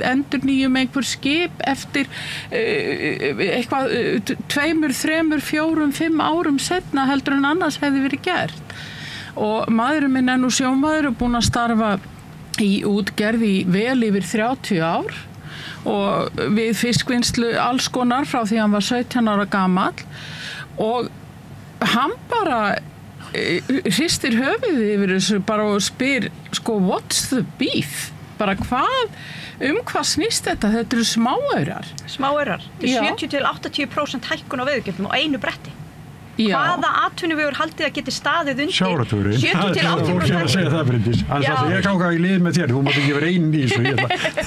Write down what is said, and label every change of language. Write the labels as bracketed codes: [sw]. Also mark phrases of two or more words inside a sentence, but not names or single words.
[is] endurnýjum einhver skip eftir eitthvað 2, 3, 4, 5 árum seinna heldur en annars hefði verið gert og maðurinn minn nú sjómaður og búinn að starfa í útgerð í vel yfir 30 ár og við fiskvinnslu alls konar frá því hann var 17 ára gamall og hann bara hristir höfuðið yfir þessu bara og spyr sko [en] what's the beef? [is] Bara hvað snýst þetta? Þetta eru smáaurar. Smáaurar. 70-80% hækkun á veiðigjöldum á einu bretti. Hvaða atvinnuvegur haldið að geti staðið undir? Sjávarútvegurinn. 70-80%. Þú að segja það, Bryndís. Ég ganga í lið með þér, þú mátt ekki vera einn í þessu.